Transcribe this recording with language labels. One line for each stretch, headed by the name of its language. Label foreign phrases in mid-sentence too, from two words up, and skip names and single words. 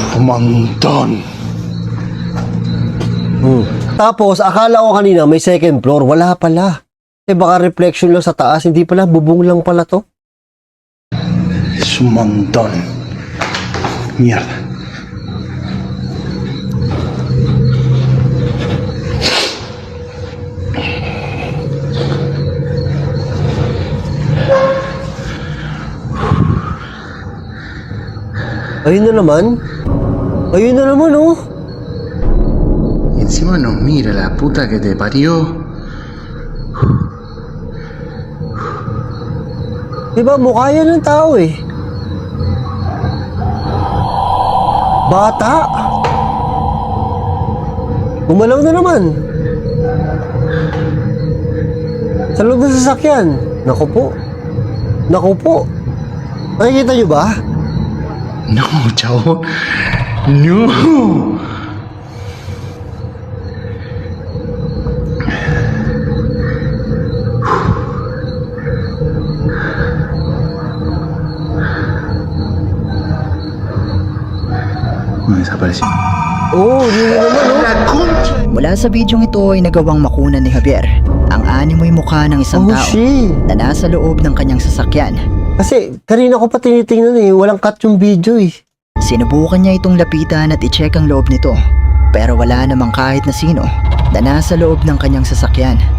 Spanish: montón.
Filipino: Tapos, akala ko kanina may
English: second floor.
Filipino: Wala pala. Eh, baka reflection lang sa taas. Hindi pala, bubong lang pala to.
Spanish: Es un montón. Mierda.
Filipino: Ayun na naman. Ayun na naman, oh.
Spanish: Y encima nos mira la puta que te parió.
Filipino: Diba, mukha yan ng tao eh. Bata. Gumalaw na naman. Sa loob ng sasakyan. Naku po. Naku po. Nakikita nyo ba?
Spanish: No, chavo. No. Desapareció.
Filipino: Oo, yun na naman, oh.
Spanish: La concha.
Filipino: Mula sa bidyong ito ay nagawang makunan ni Javier ang animoy mukha ng isang Oh, tao shit. na nasa loob ng kanyang sasakyan. Kasi, kanina ko pa tinitingnan eh. Walang cut yung video eh. Sinubukan niya itong lapitan at i-check ang loob nito, pero wala namang kahit na sino na nasa loob ng kanyang sasakyan.